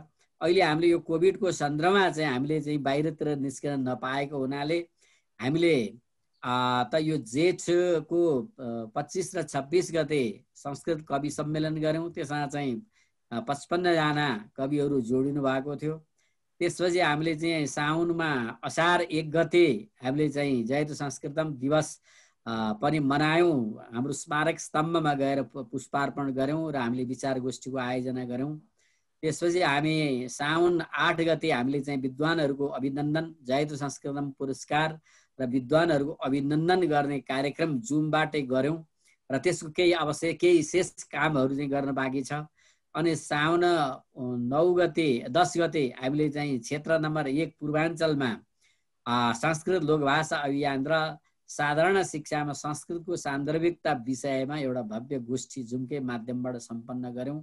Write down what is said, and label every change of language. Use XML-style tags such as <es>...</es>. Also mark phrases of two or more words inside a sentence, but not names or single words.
<ne>अहिले हामीले यो कोभिडको सन्दर्भमा चाहिँ हामीले चाहिँ बाहिरतिर निस्किन नपाएको हुनाले हामीले त यो जेठको 25 र 26 गते संस्कृत कवि सम्मेलन गऱ्यौँ। त्यसमा चाहिँ 55 जना कविहरू जोडिनु भएको थियो। त्यसपछि हामीले चाहिँ साउनमा असार 1 गते हामीले चाहिँ</ne> <sa>जयतु संस्कृतम</sa> <ne>दिवस पनि मनायौँ। हाम्रो स्मारक स्तम्भमा गएर पुष्पार्पण गऱ्यौँ र हामीले विचार गोष्ठीको आयोजना गऱ्यौँ। त्यसपछि हामी साउन 8 गते हामीले चाहिँ विद्वानहरूको अभिनन्दन,</ne> <sa>जयतु संस्कृतम</sa> <ne>पुरस्कार र विद्वानहरूको अभिनन्दन गर्ने कार्यक्रम जुमबाटै गऱ्यौँ र त्यसको केही शेष कामहरू चाहिँ गर्न बाँकी छ। अनि साउन 10 गते हामीले चाहिँ क्षेत्र नम्बर 1 पूर्वाञ्चलमा संस्कृत लोकभाषा अभियान र साधारण शिक्षामा संस्कृतको सान्दर्भिकता विषयमा एउटा भव्य गोष्ठी जुमकै माध्यमबाट सम्पन्न गऱ्यौँ।</ne>